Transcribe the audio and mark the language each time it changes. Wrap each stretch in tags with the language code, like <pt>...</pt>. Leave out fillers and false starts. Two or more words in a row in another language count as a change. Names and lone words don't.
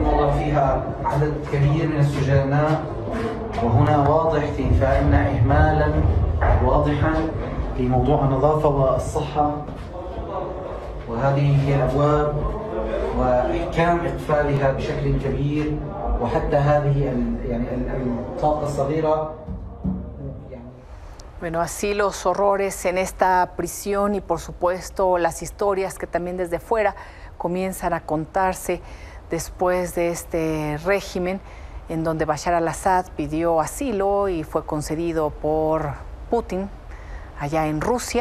<ar>وضع فيها عدد كبير من السجناء وهنا واضح فإن إهمالا واضحا في موضوع النظافة والصحة وهذه هي الأبواب وإحكام إقفالها بشكل كبير وحتى هذه الطاقة الصغيرة.</ar> <es>Bueno, así los horrores en esta prisión y por supuesto las historias que también desde fuera comienzan a contarse después de este régimen en donde Bashar al-Assad pidió asilo y fue concedido por Putin allá en Rusia.</es>